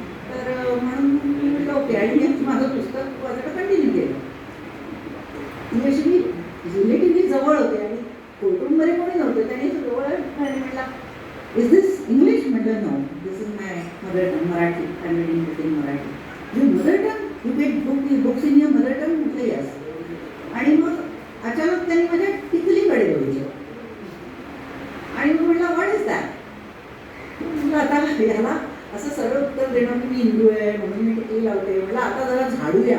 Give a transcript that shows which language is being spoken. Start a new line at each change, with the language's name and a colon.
Marathi: तर म्हणून मी म्हटलं ओके, आणि मी माझं पुस्तक वाचायला कंटिन्यू केलं. मी अशी मी रिलेटिव्हली जवळ होते आणि कोर्टरूममध्ये कोणी नव्हतं, त्याने जवळ म्हटला
English: Is this English? म्हटलं no, this is my mother tongue, Marathi. I am reading book in Marathi. You mother tongue? You get books in your mother tongue?
Marathi: म्हटलं यस. आणि मग अचानक त्यांनी माझ्या टिकलीकडे बघितलं आणि मग म्हटलं
English: What is that?
Marathi: म्हटलं आता याला असं सरळ उत्तर देणं की मी हिंदू आहे म्हणून मी टिकली लावते. म्हटलं आता जरा झाडूया